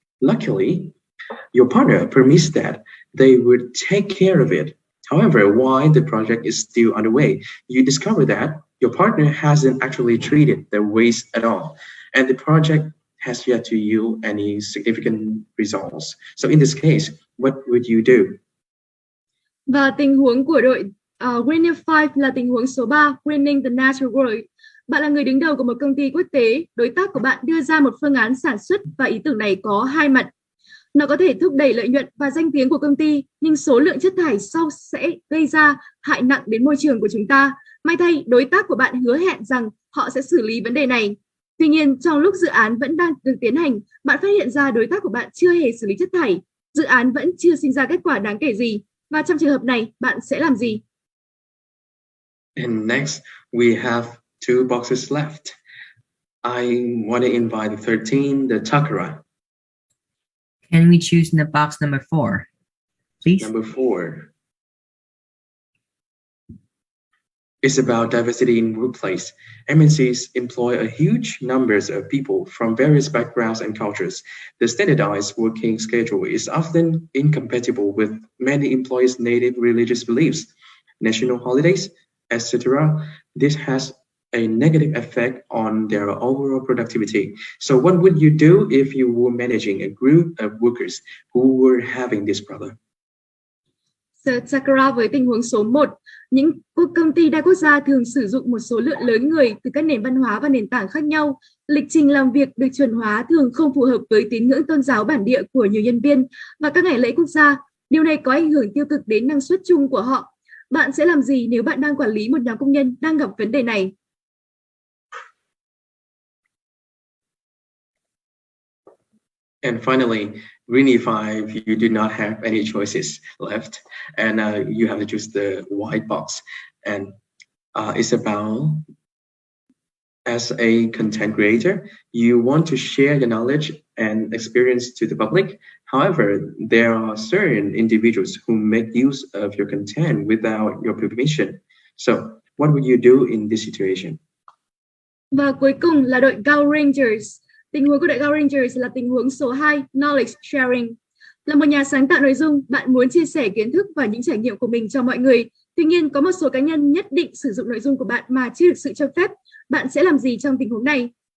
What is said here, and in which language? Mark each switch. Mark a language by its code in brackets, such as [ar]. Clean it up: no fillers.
[en] Luckily, your partner promised that they would take care of it. However, while the project is still underway, you discover that your partner hasn't actually treated the waste at all, and the project has yet to yield any significant results. So in this case, what would you do? [vi] Và tình huống của đội Greening 5 là tình huống số 3, Greening the Natural World. Bạn là người đứng đầu của một công ty quốc tế. Đối tác của bạn đưa ra một phương án sản xuất và ý tưởng này có hai mặt. Nó có thể thúc đẩy lợi nhuận và danh tiếng của công ty, nhưng số lượng chất thải sau sẽ gây ra hại nặng đến môi trường của chúng ta. May thay, đối tác của bạn hứa hẹn rằng họ sẽ xử lý vấn đề này. Tuy nhiên, trong lúc dự án vẫn đang được tiến hành, bạn phát hiện ra đối tác của bạn chưa hề xử lý chất thải. Dự án vẫn chưa sinh ra kết quả đáng kể gì. Và trong trường hợp này, bạn sẽ làm gì? [en] And next, we have two boxes left. I want to invite the 13, the Takara. Can we choose the box number 4, please? Number 4. It's about diversity in workplace. MNCs employ a huge numbers of people from various backgrounds and cultures. The standardized working schedule is often incompatible with many employees' native religious beliefs, national holidays, etc. This has a negative effect on their overall productivity. So what would you do if you were managing a group of workers who were having this problem? [vi] Sakura với tình huống số 1, những công ty đa quốc gia thường sử dụng một số lượng lớn người từ các nền văn hóa và nền tảng khác nhau. Lịch trình làm việc được chuẩn hóa thường không phù hợp với tín ngưỡng tôn giáo bản địa của nhiều nhân viên và các ngày lễ quốc gia. Điều này có ảnh hưởng tiêu cực đến năng suất chung của họ. Bạn sẽ làm gì nếu bạn đang quản lý một nhóm công nhân đang gặp vấn đề này? [en] And finally, Greenie 5, you do not have any choices left, and you have to choose the white box. And it's about, as a content creator, you want to share your knowledge and experience to the public. However, there are certain individuals who make use of your content without your permission. So, what would you do in this situation? [vi] Và cuối cùng là đội Go Rangers. Tình huống của đội Go Rangers là tình huống số 2, Knowledge Sharing. Là một nhà sáng tạo nội dung, bạn muốn chia sẻ kiến thức và những trải nghiệm của mình cho mọi người. Tuy nhiên, có một số cá nhân nhất định sử dụng nội dung của bạn mà chưa được sự cho phép. Bạn sẽ làm gì trong tình huống này?